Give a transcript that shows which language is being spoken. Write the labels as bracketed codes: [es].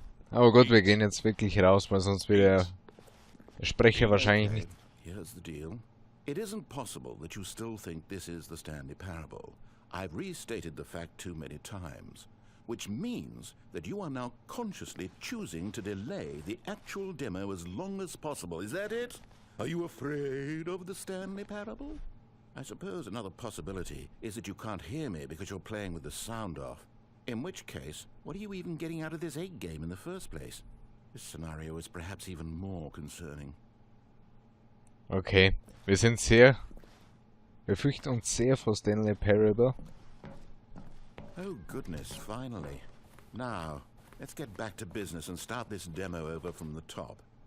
[de] Aber gut, wir gehen jetzt wirklich raus, weil sonst wird der Sprecher wahrscheinlich Okay, nicht... [en] here's the deal. It isn't possible that you still think this is the Stanley Parable. I've restated the fact too many times, which means that you are now consciously choosing to delay the actual demo as long as possible. Is that it? Are you afraid of the Stanley Parable? I suppose another possibility is that you can't hear me because you're playing with the sound off. In which case, what are you even getting out of this 8 game in the first place? This scenario is perhaps even more concerning. [de] Okay, wir fürchten uns sehr vor Stanley Parable. [en] Oh goodness, finally. Now, let's get back to business and start this demo over from the top.